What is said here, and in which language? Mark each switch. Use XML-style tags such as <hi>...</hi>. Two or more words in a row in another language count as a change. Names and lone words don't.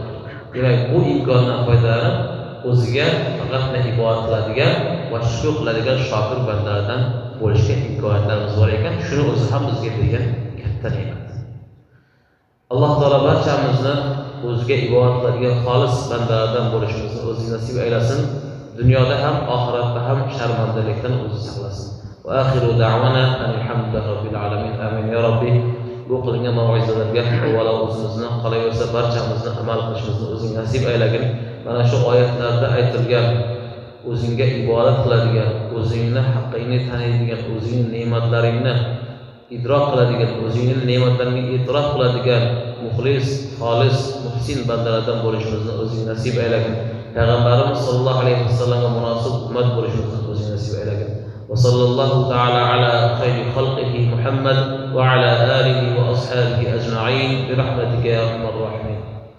<uz>Demak, bu imkondan foydalanib o'ziga faqatgina ibodat qiladigan va shukr qiladigan shokir bandalardan bo'lishga imkoniyatlarimiz bor ekan. Shuni o'zi ham bizga bergan katta ne'mat. Alloh taolo barchamizni o'ziga ibodat qiladigan xolis bandalardan bo'lishimizni o'zi nasib aylasin. Dunyoda ham, oxiratda ham sharmandalikdan o'zi saqlasin.</uz> <ar>وآخر دعوانا الحمد لله رب العالمين. آمين يا ربي.</ar> <uz>Bu qilingan mav'izalarga avvalo o'zimizni, qolaversa barchamizni amal qilishimizni o'zing nasib aylagin. Mana shu oyatlarda aytilgan o'zingga ibodat qiladigan, o'zingni haqqingni taniydigan, o'zingning ne'matlaringni idrok qiladigan, o'zingning ne'matlaringga e'tirof qiladigan muxlis, xolis, muhsin bandalardan bo'lishimizni o'zing nasib aylagin. Payg'ambarimiz</uz> <ar>صلى الله عليه وسلم</ar> <uz>munosib ummat bo'lishimizni o'zing nasib aylagin.</uz> <ar>وصلى الله تعالى على خير خلقه محمد وعلى آله وأصحابه أجمعين برحمتك يا أرحم الراحمين.</ar>